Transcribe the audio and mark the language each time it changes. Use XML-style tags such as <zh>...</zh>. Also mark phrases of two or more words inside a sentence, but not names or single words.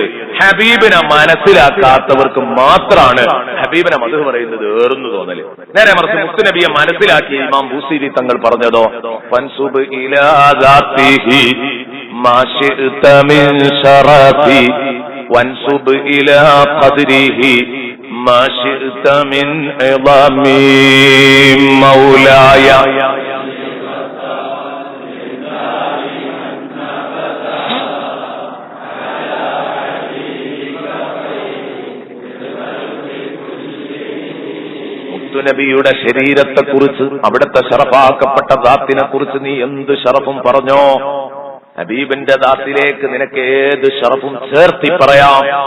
<ml>ഹബീബിനെ മനസ്സിലാക്കാത്തവർക്ക് മാത്രമാണ് ഹബീബിനെ മദ്ഹ് പറയുന്നത് ഏറുന്നു തോന്നല്. നേരെ മറിച്ച് മുത്തുനബിയെ മനസ്സിലാക്കിയ ഇമാം ബൂസീരി തങ്ങൾ പറഞ്ഞതോ,</ml> <ar>فانسب إلى ذاته ما شئت من شرف وانسب إلى قدره ما شئت من عظام مولاي.</ar> <ml>മുത്തുനബിയുടെ ശരീരത്തെക്കുറിച്ച്, അവിടുത്തെ ശറഫാക്കപ്പെട്ട ദാത്തിനെ കുറിച്ച് നീ എന്ത് ശറഫും പറഞ്ഞോ, ഹബീബിന്റെ ദാത്തിലേക്ക് നിനക്ക് ഏത് ശറഫും ചേർത്തി പറയാം.</ml>